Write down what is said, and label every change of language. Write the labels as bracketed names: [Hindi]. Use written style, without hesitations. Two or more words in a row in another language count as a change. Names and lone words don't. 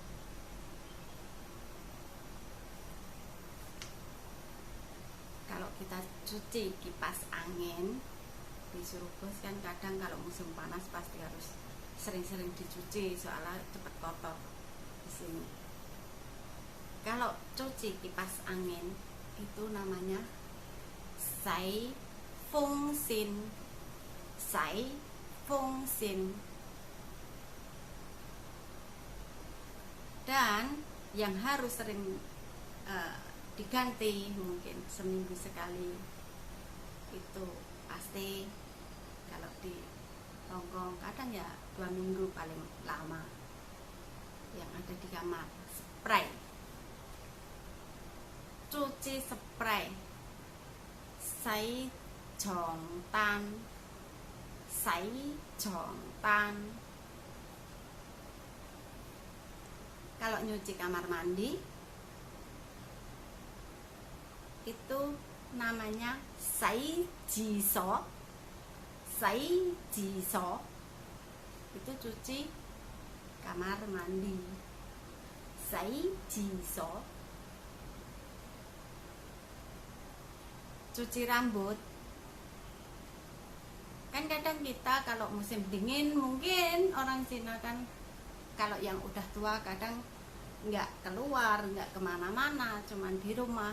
[Indonesian] Kalau kita cuci kipas angin, disuruh bos kan kadang kalau musim panas pasti harus sering-sering dicuci soalnya cepat kotor di sini. Kalau cuci kipas angin itu namanya [Cantonese] 洗風扇. 洗風扇. [Indonesian] Dan yang harus sering diganti mungkin seminggu sekali itu pasti, kalau di Hongkong kadang ya 2 minggu paling lama, yang ada di kamar, spray. Cuci spray, [Cantonese] 洗床單. 洗床單. [Indonesian] Kalau nyuci kamar mandi itu namanya [Cantonese] 洗廁所. 洗廁所 [Indonesian] itu cuci kamar mandi. [Cantonese] 洗廁所. [Indonesian] Cuci rambut, kan kadang kita kalau musim dingin, mungkin orang Cina kan kalau yang udah tua kadang nggak keluar, nggak kemana-mana, cuman di rumah.